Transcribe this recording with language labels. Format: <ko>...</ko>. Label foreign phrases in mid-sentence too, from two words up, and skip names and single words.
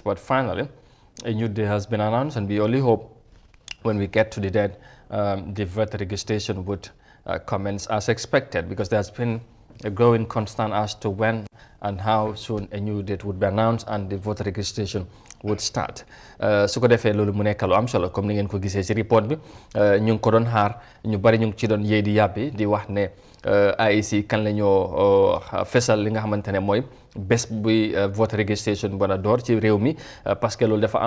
<en>But finally, a new day has been announced, and we only hope when we get to the date, the voter registration would commence as expected, because there's been a growing concern as to when and how soon a new date would be announced and the voter registration would start.</en> <wo>Su ko defee loolu mu nekk lu am solo comme ni ngeen ko gisee ci report bi ñu ngi ko doon xaar ñu bari ñu ngi ci doon yéey di yàbbi di wax ne IEC kan la ñoo fesal li nga xamante ne mooy bés buy</wo> <en>voter registration</en> <wo>bu war door ci réew mi</wo> <fr>parce que</fr> <wo>loolu dafa</wo>